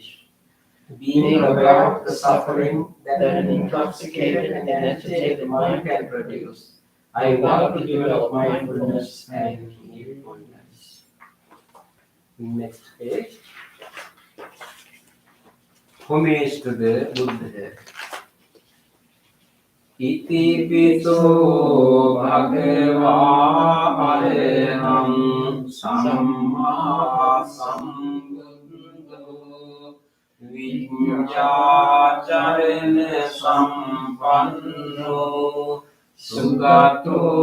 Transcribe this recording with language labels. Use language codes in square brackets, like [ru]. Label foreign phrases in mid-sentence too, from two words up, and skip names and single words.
[en] Being aware of the suffering that an intoxicated and agitated mind can produce, I vow to develop mindfulness and healfulness. Next page. Homage to the Buddha. [pi] Iti piso bhagava araham samma sambuddho Vinyācarana sampanno sugato